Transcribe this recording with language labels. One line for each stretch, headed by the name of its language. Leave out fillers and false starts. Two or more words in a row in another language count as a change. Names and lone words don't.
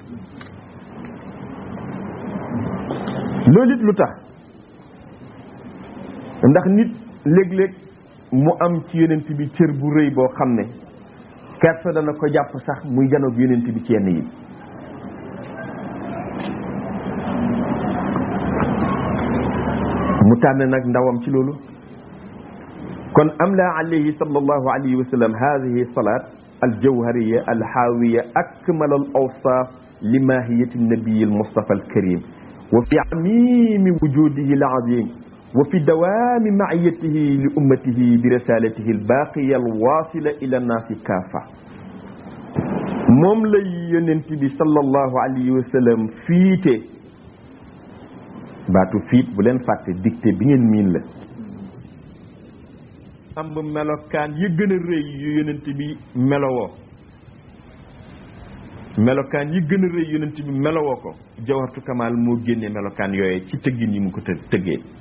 Wolof: loolu it lu tax ndax nit léeg-léeg mu am ci yonent bi cër bu rëy boo xam ne kersa dana ko jàpp sax muy janoog yonent bi ci yenn yi mu tànn nag ndawam ci loolu kon am la
Arabic: عليه صلى الله عليه وسلم هذه صلاة الجوهرية الحاوية أكمل الأوصاف لماهية النبي المصطفى الكريم وفي عميم وجوده العظيم وفي دوام معيته لأمته برسالته الباقية الواصلة إلى الناس كافة
Wolof: moom lay yonent bi
Arabic: صلى الله عليه وسلم
Wolof: fiite baatu fiit bu leen fàtte dicté bi ngeen miin la am melokaan yi gën a rëy yu yonent bi melowoo melokaan yi gën a rëy yonent bi melowoo ko
Arabic: جوهرة الكمال
Wolof: moo génne melokaan yooye ci tëggin yi mu ko tëggee